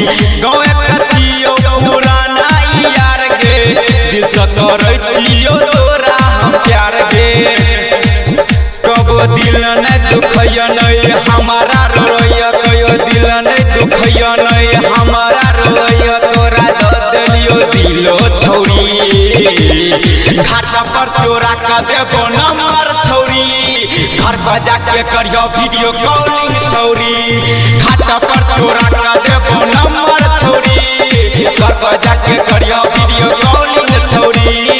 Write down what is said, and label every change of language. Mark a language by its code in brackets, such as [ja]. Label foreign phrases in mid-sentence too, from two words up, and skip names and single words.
[anp] गाँव कतियो पुराना यार गे, दिल से करतियो तोरा हम प्यार गे। कबो दिल न दुखैया नहीं हमारा रोया, कयो दिल न दुखैया नहीं हमारा रोया। तोरा दिलियो दिलो छौरी, घाट पर चोरा का देबो नंबर छौरी। घर बजा के करियो [en] video calling [anp] छौरी, घाट पर चोरा का देबो नंबर छौरी। घर बजा के करियो [en] video calling [anp] छौरी।